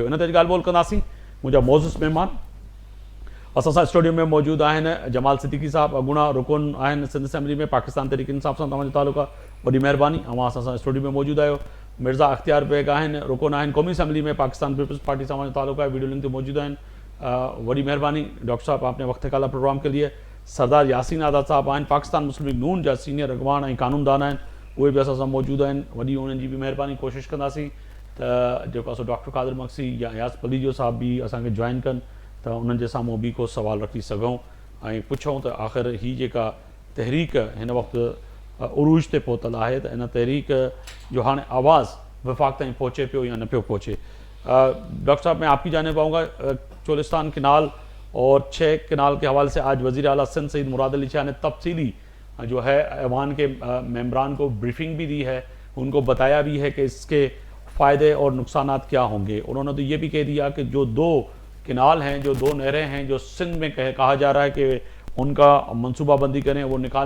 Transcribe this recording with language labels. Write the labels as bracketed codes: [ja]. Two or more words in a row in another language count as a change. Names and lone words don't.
[sd] इन ते ॻाल्हि ॿोल कंदासीं। मुंहिंजा मोज़िज़ महिमान असां सां स्टूडियो में मौजूदु आहिनि जमाल सिद्दीकी साहब, अॻूणा रुकन आहिनि सिंध असैम्बली में, पाकिस्तान तहरीक इंसाफ़ सां तव्हांजो तालुक़ु आहे, वॾी महिरबानी अवां असां सां स्टूडियो में मौजूदु आहियो। मिर्ज़ा अख्तियार बेग आहिनि, रुकन आहिनि क़ौमी असैम्बली में, पाकिस्तान पीपल्स पार्टी सां तव्हांजो तालुक़ु आहे, वीडियो लिंक ते मौजूदु आहिनि। वॾी महिरबानी [ur] ڈاکٹر صاحب آپ نے وقت نکالا پروگرام کے لیے. [sd] सरदार यासीन आज़ाद साहब आहिनि, पाकिस्तान मुस्लिम लीग नून जा सीनियर अॻवान ऐं कानूनदान आहिनि, उहे बि असां सां मौजूदु आहिनि। वॾी उन्हनि जी बि महिरबानी, कोशिशि कंदासीं त जेको आहे सो डॉक्टर क़ादिर मक्सी या यास पलीजो साहब बि असांखे जॉइन कनि त उन्हनि जे साम्हूं बि को सवाल रखी सघूं ऐं पुछूं त आख़िर हीअ जेका तहरीक हिन वक़्तु उरूज ते पहुतल आहे त इन तहरीक जो हाणे आवाज़ विफ़ाक़ ताईं पहुचे पियो या न पियो पहुचे। [ur] ڈاکٹر صاحب میں آپ کی جانب آؤں گا۔ چولستان کنال اور 6 کنال کے حوالے سے آج وزیر اعلیٰ سندھ سعید مراد علی شاہ نے تفصیلی جو ہے ایوان کے ممبران کو بریفنگ بھی دی ہے، ان کو بتایا بھی ہے کہ اس کے فائدے اور نقصانات کیا ہوں گے. انہوں نے تو یہ بھی کہہ دیا کہ جو 2 کنال ہیں، جو 2 نہریں ہیں جو سندھ میں کہا جا رہا ہے کہ ان کا منصوبہ بندی کریں، وہ نکالیں.